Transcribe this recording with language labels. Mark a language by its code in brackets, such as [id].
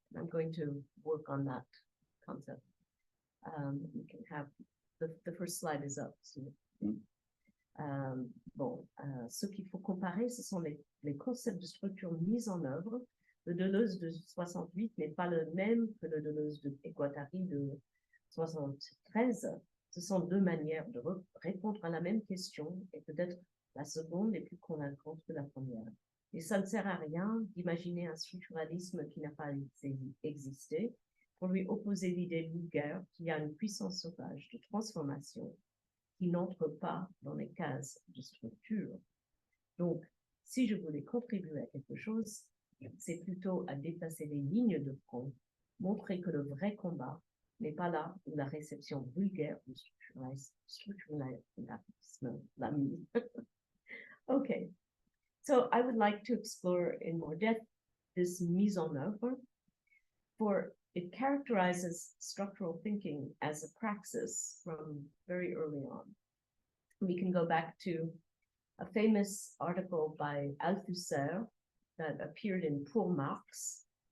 [en] I'm going to work on that concept. We can have, the first slide is up. So. [fr] Ce qu'il faut comparer, ce sont les concepts de structure mis en œuvre. Le Deleuze de 68 n'est pas le même que le Deleuze de Guattari de 73. Ce sont deux manières de répondre à la même question et peut-être la seconde est plus convaincante que la première. Et ça ne sert à rien d'imaginer un structuralisme qui n'a pas existé pour lui opposer l'idée vulgaire qu'il y a une puissance sauvage de transformation qui n'entre pas dans les cases de structure. Donc, si je voulais contribuer à quelque chose, c'est plutôt à déplacer les lignes de front, montrer que le vrai combat n'est pas là où la réception vulgaire du structuralisme l'a mis. [en] Okay, so I would like to explore in more depth this mise en œuvre, for it characterizes structural thinking as a praxis from very early on. We can go back to a famous article by Althusser that appeared in Pour Marx.